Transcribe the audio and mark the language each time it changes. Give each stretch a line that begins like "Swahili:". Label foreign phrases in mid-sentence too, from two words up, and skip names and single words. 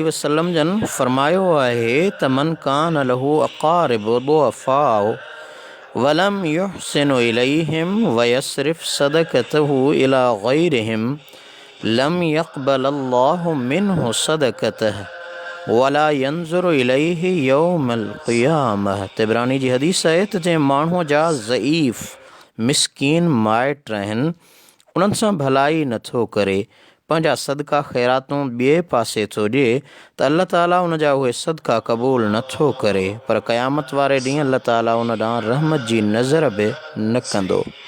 Sindhi: वसल्लम जन फरमायो आहे त
Arabic: من كان له أقارب ضعفاء ولم يحسن إليهم ويصرف صدقته إلى غيرهم لم يقبل الله منه صدقته ولا ينظر إليه يوم القيامة.
Sindhi: तिबरानी जी हदीस आहे त जंहिं माण्हूअ जा ज़ईफ़ मिसकीन माइट आहिनि उन्हनि सां भलाई नथो करे, पंहिंजा सदका ख़ैरातूं ॿिए पासे थो ॾिए त अल्लाह ताला उन जा उहे सदका क़बूल नथो करे, पर क़यामत वारे ॾींहुं अल्लाह ताला उन ॾांहुं रहमत जी नज़र बि न कंदो।